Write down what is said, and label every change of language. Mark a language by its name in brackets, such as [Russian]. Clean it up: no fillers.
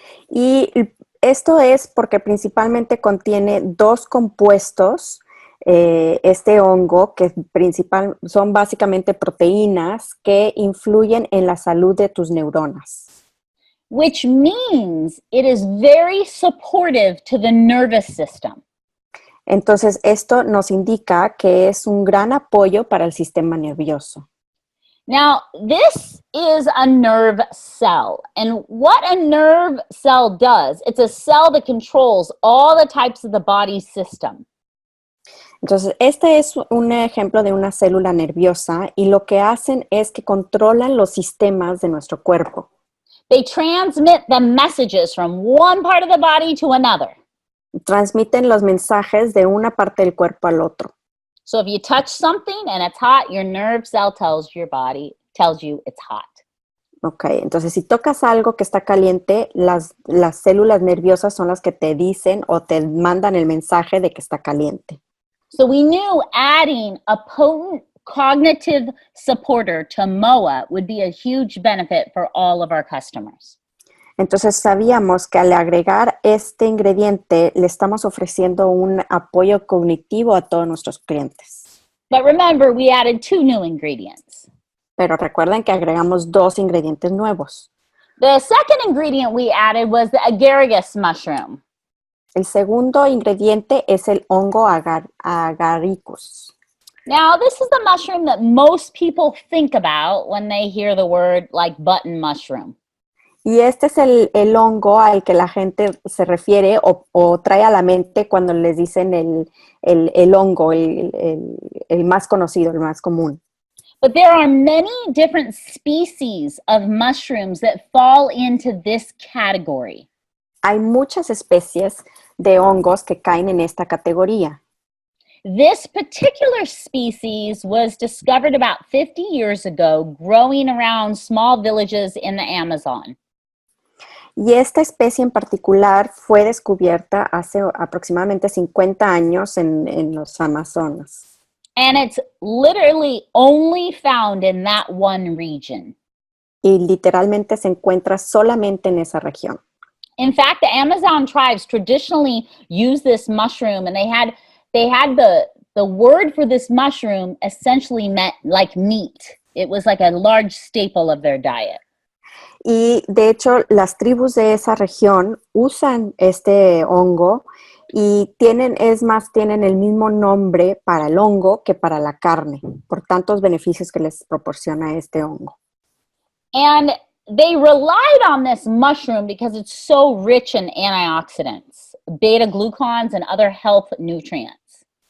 [Spanish] Y esto es porque principalmente contiene dos compuestos, este hongo, que son básicamente proteínas que influyen en la salud de tus neuronas. [English] Which means it is very supportive to the nervous system. [Spanish] Entonces, esto nos indica que es un gran apoyo para el sistema nervioso. [English] Now, this is a nerve cell. And what a nerve cell does, it's a cell that controls all the types of the body system. [Spanish] Entonces, este es un ejemplo de una célula nerviosa y lo que hacen es que controlan los sistemas de nuestro cuerpo. [English] They transmit the messages from one part of the body to another. [Spanish] Transmiten los mensajes de una parte del cuerpo al otro. [English] So if you touch something and it's hot, your nerve cell tells you it's hot. [Spanish] Ok, entonces si tocas algo que está caliente, las células nerviosas son las que te dicen o te mandan el mensaje de que está caliente. [English] So we knew adding a potent cognitive supporter to MOA would be a huge benefit for all of our customers. [Spanish] Entonces sabíamos que al agregar este ingrediente le estamos ofreciendo un apoyo cognitivo a todos nuestros clientes. [English] But remember, we added 2 new ingredients. [Spanish] Pero recuerden que agregamos 2 ingredientes nuevos. [English] The second ingredient we added was the Garrigus Mushroom. [Spanish] El segundo ingrediente es el hongo agaricus. [English] Now, this is the mushroom that most people think about when they hear the word like button mushroom. [Spanish] Y este es el hongo al que la gente se refiere o trae a la mente cuando les dicen el hongo, el más conocido, el más común. [English] But there are many different species of mushrooms that fall into this category. [Spanish] Hay muchas especies de hongos que caen en esta categoría. [English] This particular species was discovered about 50 years ago, growing around small villages in the Amazon. [Spanish] Y esta especie en particular fue descubierta hace aproximadamente 50 años en los Amazonas. [English] And it's literally only found in that one region. [Spanish] Y literalmente se encuentra solamente en esa región. [English] In fact, the Amazon tribes traditionally use this mushroom, and they had the word for this mushroom essentially meant like meat. It was like a large staple of their diet. [Spanish] Y de hecho, las tribus de esa región usan este hongo y tienen el mismo nombre para el hongo que para la carne, por tantos beneficios que les proporciona este hongo. [English] And they relied on this mushroom because it's so rich in antioxidants, beta-glucans, and other health nutrients.